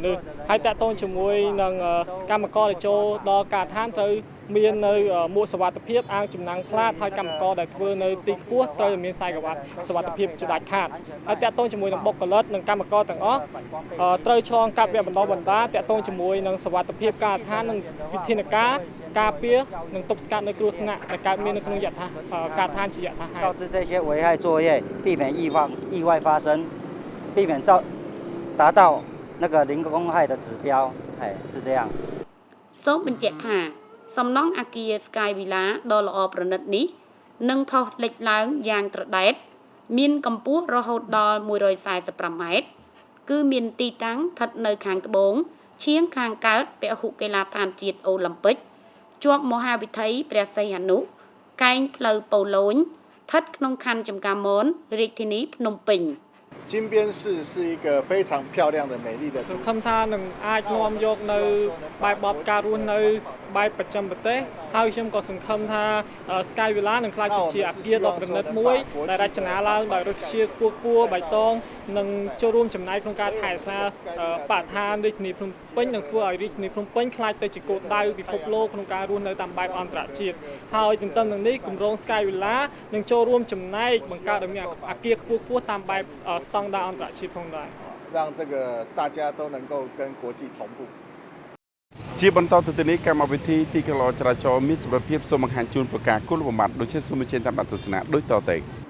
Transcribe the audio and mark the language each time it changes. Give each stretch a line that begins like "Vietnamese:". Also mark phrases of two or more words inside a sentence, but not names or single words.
Khmer: មនុស្សហើយតាក់ទងជាមួយនឹងកម្មករដែលចូលដល់ការដ្ឋានត្រូវមាននៅមួកសុវត្ថិភាពអាវចំណាំងផ្លាតហើយកម្មករដែលធ្វើនៅទីខ្ពស់ត្រូវមានខ្សែក្រវ៉ាត់សុវត្ថិភាពជាដាច់ខាតហើយតាក់ទងជាមួយនឹងបុគ្គលិកនិងកម្មករទាំងអស់ត្រូវឆ្លងកាត់វគ្គបណ្ដុះបណ្ដាលតាក់ទងជាមួយនឹងសុវត្ថិភាពការដ្ឋាននិងវិធានការការពារនិងទប់ស្កាត់នៅគ្រោះថ្នាក់ដែលកើតមាននៅក្នុងយថាការដ្ឋានជាយថាហេតុ
Chinese: 告知这些危害作业，避免意外发生，避免达到那个零公害的指标，哎，是这样。
Khmer: សូមបញ្ជាក់ថាសំណង់អគារ Sky Villa ដ៏ល្អប្រណិតនេះនឹងផុសលេចឡើងយ៉ាងត្រដែតមានកម្ពស់រហូតដល់145ម៉ែត្រគឺមានទីតាំងស្ថិតនៅខាងត្បូងឈៀងខាងកើតពហុកីឡដ្ឋានជាតិអូឡ িম্প ិកជាប់មហាវិថីព្រះសីហនុកែងផ្លូវប៉ូឡូញស្ថិតក្នុងខណ្ឌចំការមនរាជធានីភ្នំពេញ
Chinese: 金边市是一个非常漂亮的美丽的都
Khmer: សង្
Chinese: 市
Khmer: ឃឹមថានឹងអាចនាំយកនៅបែបបបការរស់នៅបែបប្រចាំប្រទេសហើយខ្ញុំក៏សង្ឃឹមថា Sky Villa នឹងក្លាយជាអគារដ៏ប្រណិតមួយដែលរចនាឡើងដោយរុក្ខជាតិខ្ពស់បៃតងនិងចូលរួមចំណែកក្នុងការថែរក្សាបរិស្ថានរាជធានីភ្នំពេញនិងធ្វើឲ្យរាជធានីភ្នំពេញក្លាយទៅជាគោលដៅពិភពលោកក្នុងការរស់នៅតាមបែបអន្តរជាតិហើយទន្ទឹមនឹងនេះគម្រោង Sky Villa នឹងចូលរួមចំណែកបង្កើតឲ្យមានអគារខ្ពស់តាមបែបស្តង់ដារអន្តរជាតិផងដែរ
Chinese: 让这个大家都能够跟国际同步。
Khmer: ជាបន្តទៅទីនេះកម្មវិធីទីកន្លងចរាចរណ៍មានសម្រាប់ភាពសូមបង្ហាញជូនប្រការគុលបំបត្តិដូចជាសូមជិនតាមដានទស្សនាដូចតទៅ